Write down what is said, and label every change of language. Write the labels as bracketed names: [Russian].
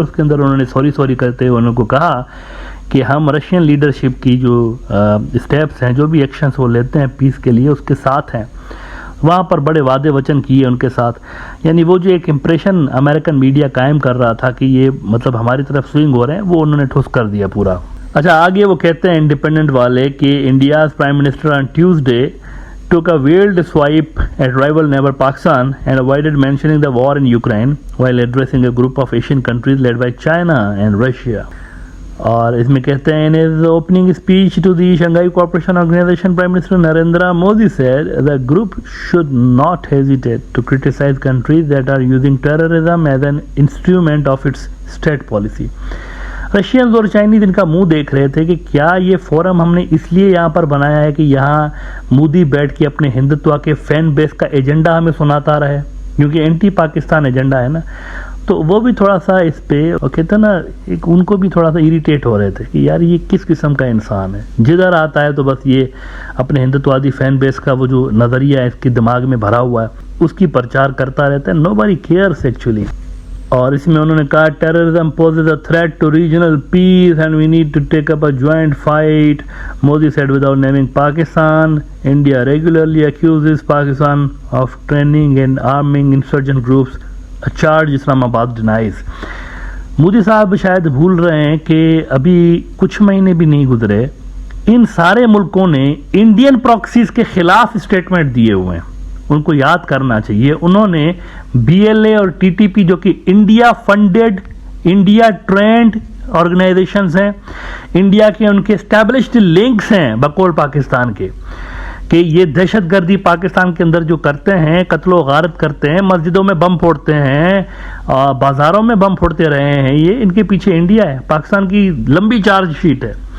[Urdu] اور اس کے اندر انہوں نے سوری کرتے ہوئے انہوں کو کہا کہ ہم رشین لیڈرشپ کی جو اسٹیپس ہیں, جو بھی ایکشنز وہ لیتے ہیں پیس کے لیے, اس کے ساتھ ہیں. وہاں پر بڑے وعدے وچن کیے ان کے ساتھ. یعنی وہ جو ایک امپریشن امریکن میڈیا قائم کر رہا تھا کہ یہ مطلب ہماری طرف سوئنگ ہو رہے ہیں, وہ انہوں نے ٹھوس کر دیا پورا. اچھا, آگے وہ کہتے ہیں انڈیپینڈنٹ والے کہ [English] India's prime minister on Tuesday took a veiled swipe at rival neighbor Pakistan and avoided mentioning the war in Ukraine while addressing a group of Asian countries led by China and Russia. [Urdu] اور اس میں کہتے ہیں [English] in his opening speech to the Shanghai Cooperation Organization, Prime Minister Narendra Modi said the group should not hesitate to criticize countries that are using terrorism as an instrument of its state policy. [Urdu] Russians اور Chinese ان کا منہ دیکھ رہے تھے کہ کیا یہ forum ہم نے اس لیے یہاں پر بنایا ہے کہ یہاں مودی بیٹھ کے اپنے ہندتوا کے فین بیس کا ایجنڈا ہمیں سناتا رہے, کیونکہ اینٹی پاکستان ایجنڈا ہے نا. تو وہ بھی تھوڑا سا اس پہ کہتے ہیں نا, ان کو بھی تھوڑا سا اریٹیٹ ہو رہے تھے کہ یار یہ کس قسم کا انسان ہے, جدھر آتا ہے تو بس یہ اپنے ہندتوادی فین بیس کا وہ جو نظریہ ہے اس کے دماغ میں بھرا ہوا ہے, اس کی پرچار کرتا رہتا ہے. [English] nobody cares actually. [Urdu] اور اس میں انہوں نے کہا [English] Terrorism poses a threat to regional peace and we need to take up a joint fight. Modi said without naming Pakistan. India regularly accuses Pakistan of training and arming insurgent groups, a charge Islamabad denies. [Urdu] Modi صاحب شاید بھول رہے ہیں کہ ابھی کچھ مہینے بھی نہیں گزرے, ان سارے ملکوں نے انڈین پراکسیز کے خلاف اسٹیٹمنٹ دیے ہوئے ہیں. ان کو یاد کرنا چاہیے. انہوں نے بی ایل اے اور ٹی ٹی پی جو کہ India funded, India trend organisations ہیں, انڈیا کے ان کے اسٹیبلشڈ لنکس ہیں بقول پاکستان کے, کہ یہ دہشت گردی پاکستان کے اندر جو کرتے ہیں, قتل و غارت کرتے ہیں, مسجدوں میں بم پھوڑتے ہیں, بازاروں میں بم پھوڑتے رہے ہیں, یہ ان کے پیچھے انڈیا ہے, پاکستان کی لمبی چارج شیٹ ہے.